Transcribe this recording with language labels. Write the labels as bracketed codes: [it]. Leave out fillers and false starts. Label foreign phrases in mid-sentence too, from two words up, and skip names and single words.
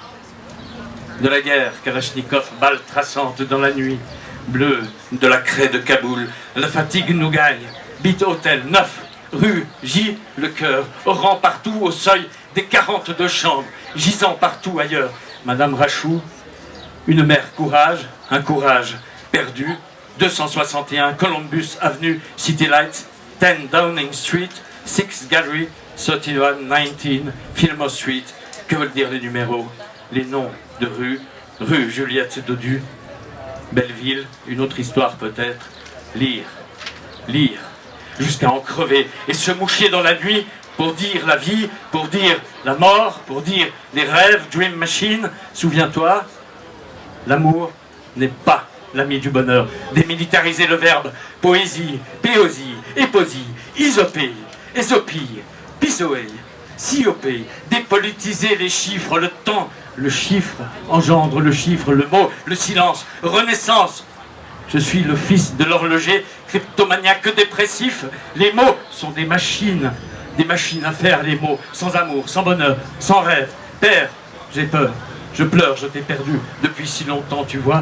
[fr] de la guerre, Kalachnikov, balle traçante dans la nuit, bleu de la craie de Kaboul, la fatigue nous gagne, bit hôtel 9, rue J, le cœur, au rang partout au seuil des 42 chambres, gisant partout ailleurs, Madame Rachou, une mère courage, un courage perdu, 261 Columbus Avenue, City Lights, 10 Downing Street, 6 Gallery, 3119 Fillmore Street, que veulent dire les numéros, les noms de rue Juliette Dodu, Belleville, une autre histoire peut-être, lire, jusqu'à en crever et se moucher dans la nuit pour dire la vie, pour dire la mort, pour dire les rêves, Dream Machine, souviens-toi, l'amour n'est pas l'ami du bonheur, démilitariser le verbe, poésie, péosie, éposie, isopée, ésopie, pisoé, siopée, dépolitiser les chiffres, le temps, le chiffre engendre le chiffre, le mot, le silence, renaissance. Je suis le fils de l'horloger, cryptomaniaque dépressif. Les mots sont des machines à faire les mots, sans amour, sans bonheur, sans rêve. Père, j'ai peur, je pleure, je t'ai perdu depuis si longtemps, tu vois.